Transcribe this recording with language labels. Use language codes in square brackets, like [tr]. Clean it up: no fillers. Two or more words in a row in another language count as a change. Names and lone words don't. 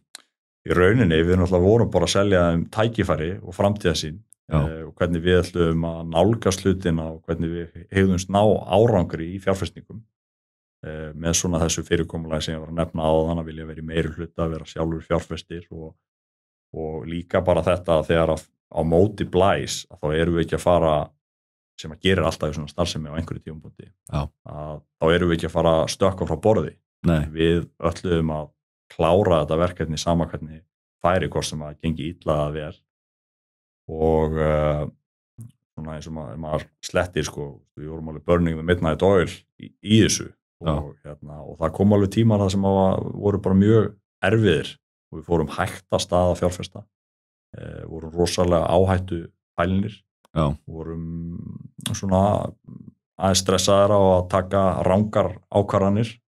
[is] Í rauninni, við náttúrulega vorum bara að selja tækifæri og framtíðarsýn og hvernig við ætlum að nálgast hlutina og hvernig við hefðumst ná árangri í fjárfestingum með svona þessu fyrirkomulagi sem ég var að nefna á þannig að vilja vera í meiri hluta að vera sjálfur fjárfestir og líka bara þetta að þegar á móti blæs að þá erum við ekki að fara sem að gerir alltaf í svona starfsemi á einhverju tímapunkti að þá erum við ekki að fara að stökkva frá borði. Við ætlum að klára þetta verkefni sama hvernig færi hvort sem að gengi illa að vel og svona eins og maður slettir sko, við vorum alveg [en] burning the midnight oil [is] í þessu og það kom alveg tímar það sem voru bara mjög erfiðir og við fórum hægt að staða fjárfesta vorum rosalega áhættu pælinir vorum svona aðeins stressaðir á að taka rangar ákvarðanir